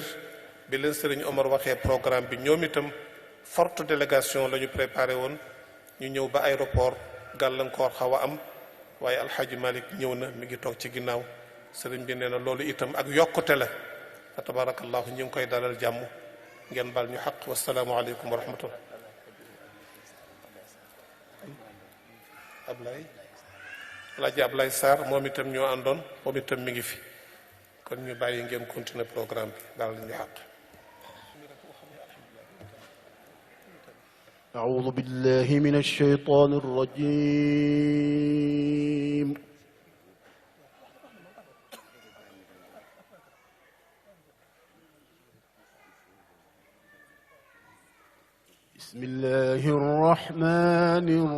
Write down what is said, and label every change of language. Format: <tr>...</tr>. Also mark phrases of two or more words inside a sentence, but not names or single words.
<wo>bi leen sëriñ Omar waxee programme bi ñoom itam</wo> <fr>forte délégation</fr> <wo>la ñu préparé woon ñu ñëw ba aéroport gàllankoor xaw a am waaye alxaaji Malick ñëw na mi ngi toog ci ginnaaw sëriñ bi nee na loolu itam ak yokkute la fa tabarakallahu ñu ngi koy dalal jàmm ngeen bal ñu xaq</wo> <ar>والسلام عليكم ورحمة الله.</ar> <wo>Alaaji Ablaye Sarr moom itam ñoo àndoon moom itam mi ngi fi kon ñu bàyyi ngeen continuer programme bi daal ñu xaq.</wo> <ar>أعوذ بالله من الشيطان الرجيم بسم الله الرحمن</ar>